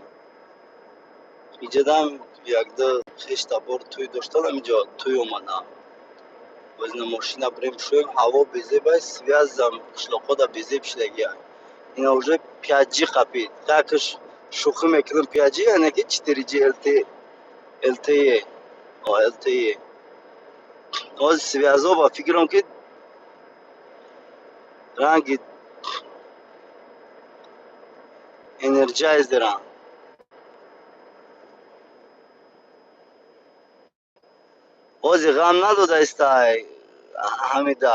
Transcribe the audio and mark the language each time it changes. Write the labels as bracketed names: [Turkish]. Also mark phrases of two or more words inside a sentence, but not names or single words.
[Tajik] Иҷодам як-ду шешта бор тӯй доштам, инҷо тӯй омадам. Боз на мошина бурем шӯем, ҳаво безебай, связам қишлоқода безеб шидагия. Ина уже 5G қапид. Якаш шӯхӣ мекунам 5G, яъне ки 4G LTE. LTE. Оз связо ба фикрам ки ранги energizerам. Ози ғам надодаистай Ҳамида.